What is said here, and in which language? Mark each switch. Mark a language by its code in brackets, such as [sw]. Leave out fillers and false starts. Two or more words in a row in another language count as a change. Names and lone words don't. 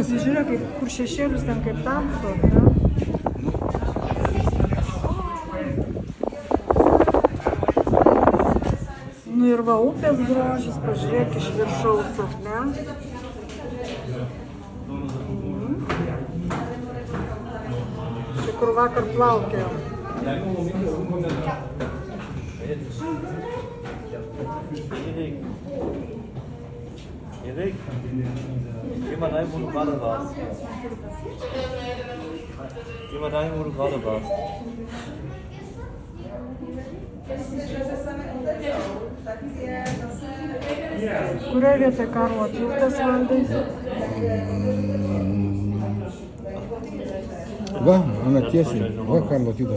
[lt] Žiūrėk, kur šešėlius ten kaip tamsu, ne? Nu ir va, upės grožis, pažiūrėk iš viršaus, ne? Čia kur vakar plaukėjom. [de] Erik, geh mal dahin, wo du gerade warst. Geh mal dahin, wo du gerade warst. [lt] Kurioje vietoje Karlo tiltas valdai? Va, Ana tiesiai. Va, Karlo tiltas.